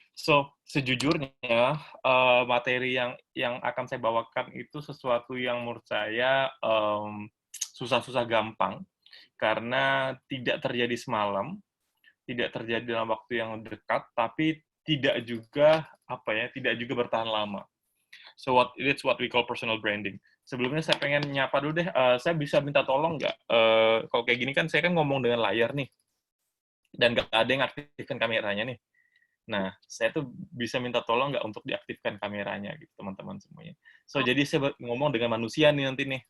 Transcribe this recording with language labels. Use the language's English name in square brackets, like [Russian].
[Indonesian] So, sejujurnya materi yang akan saya bawakan itu sesuatu yang menurut saya susah-susah gampang karena tidak terjadi semalam, tidak terjadi dalam waktu yang dekat, tapi tidak juga tidak juga bertahan lama. [English] So it's what we call personal branding. [Indonesian] Sebelumnya saya pengen nyapa dulu deh, saya bisa minta tolong nggak? Kalau kayak gini kan saya kan ngomong dengan layar nih, dan nggak ada yang aktifkan kameranya nih. Nah, saya tuh bisa minta tolong nggak untuk diaktifkan kameranya gitu, teman-teman semuanya. So, jadi saya ngomong dengan manusia nih nanti nih.